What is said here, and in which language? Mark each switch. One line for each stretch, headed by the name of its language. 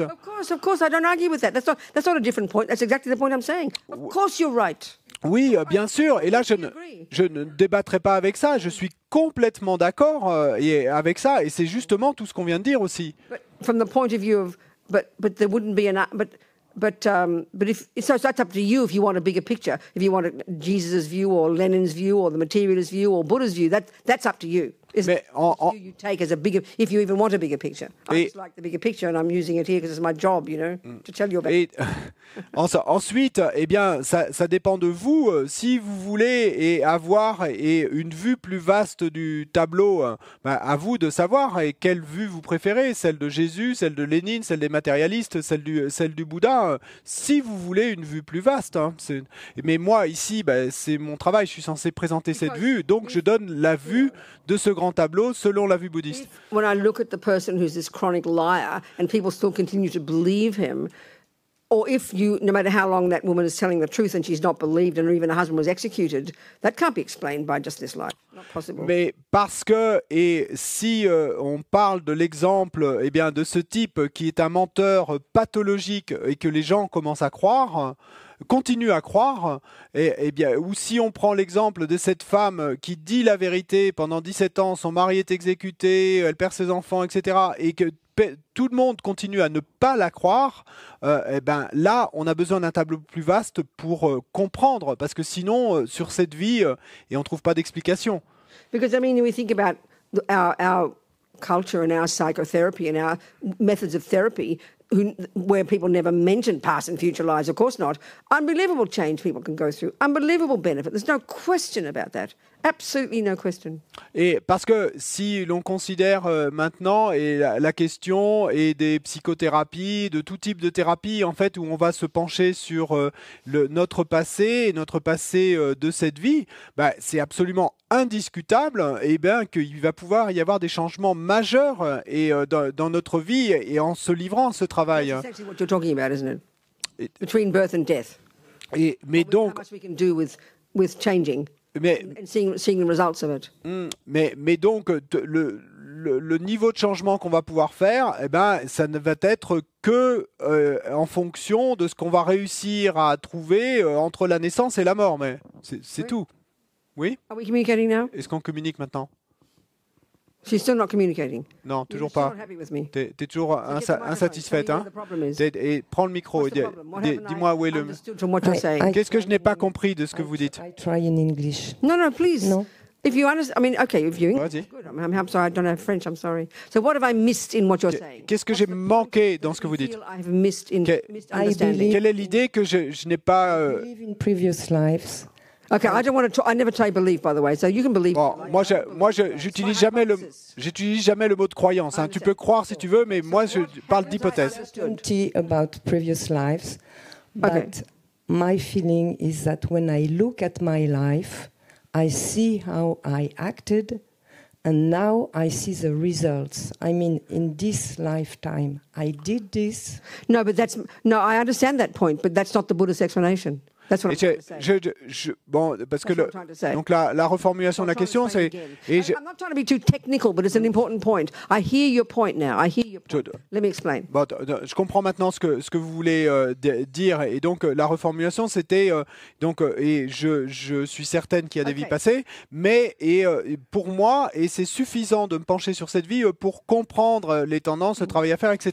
English: Of course, I don't argue with that. That's not a different point. That's exactly the point I'm saying. Of course, you're right.
French: Oui, bien sûr. Et là, je ne débattrai pas avec ça. Je suis complètement d'accord avec ça. Et c'est justement tout ce qu'on vient de dire aussi.
English: But from the point of view of, but there wouldn't be enough. But so it's up to you if you want a bigger picture. If you want Jesus' view or Lenin's view or the materialist view or Buddha's view, that's up to you.
French: Mais
English: you take as a bigger, if you even want a bigger picture. I just like the bigger picture, and I'm using it here because it's my job, to tell you about.
French: Et ensuite, eh bien, ça dépend de vous. Si vous voulez avoir une vue plus vaste du tableau, à vous de savoir quelle vue vous préférez, celle de Jésus, celle de Lénine, celle des matérialistes, celle du Bouddha. Si vous voulez une vue plus vaste, mais moi ici, c'est mon travail. Je suis censé présenter cette vue, donc je donne la vue de ce grand tableau selon la vue bouddhiste.
English: When I look at the person who's this chronic liar and people still continue to believe him, or if no matter how long that woman is telling the truth and she's not believed and even her husband was executed, that can't be explained by just this lie. Not possible.
French: Mais parce que, et si on parle de l'exemple de ce type qui est un menteur pathologique et que les gens commencent à croire, continue à croire, ou si on prend l'exemple de cette femme qui dit la vérité pendant 17 ans, son mari est exécuté, elle perd ses enfants, etc., et que tout le monde continue à ne pas la croire, là, on a besoin d'un tableau plus vaste pour comprendre, parce que sinon, sur cette vie, et on ne trouve pas d'explication.
English: Because, we think about our culture and our psychotherapy and our methods of therapy, where people never mention past and future lives, of course not. Unbelievable change people can go through. Unbelievable benefit. There's no question about that. Absolutely no question.
French: Et parce que si l'on considère maintenant la question et des psychothérapies, de tout type de thérapie, en fait, où on va se pencher sur notre passé de cette vie, c'est absolument indiscutable qu'il va pouvoir y avoir des changements majeurs dans notre vie et en se livrant à ce travail.
English: That's exactly what you're talking about, isn't it? Between birth and death.
French: Mais donc,
English: how much we can do with changing. And seeing the results of it.
French: Mais donc, le niveau de changement qu'on va pouvoir faire, ça ne va être que en fonction de ce qu'on va réussir à trouver entre la naissance et la mort. Mais c'est tout. Oui?
English: Are we communicating now?
French: Est-ce qu'on communique maintenant?
English: She's still not communicating.
French: Non, toujours pas. T'es toujours insatisfaite, hein? Et prends le micro. Dis-moi où est le. Qu'est-ce que je n'ai pas compris de ce que vous dites?
English: I try in English. No, please. No. If you understand, if you English, good. I'm sorry, I don't have French. I'm sorry. So what have I missed in what you're saying?
French: Qu'est-ce que j'ai manqué dans ce que vous dites? Quelle est l'idée que je n'ai pas?
English: I believe in previous lives. Okay, I don't want to. I never say believe, by the way. So you can believe.
French: Bon, moi, j'utilise jamais le mot de croyance. Hein. Tu peux croire si tu veux, mais moi, je parle d'hypothèse.
English: About previous lives, but my feeling is that when I look at my life, I see how I acted, and now I see the results. I mean, in this lifetime, I did this. No, but I understand that point, but that's not the Buddhist explanation. That's what I'm trying to say.
French: Parce que donc la reformulation de la question, c'est.
English: I'm not trying to be too technical, but it's an important point. I hear your point now. I hear your point. Let me explain.
French: Bon, je comprends maintenant ce que vous voulez dire, et donc la reformulation, c'était et je suis certaine qu'il y a des vies passées, mais pour moi, et c'est suffisant de me pencher sur cette vie pour comprendre les tendances, le travail à faire, etc.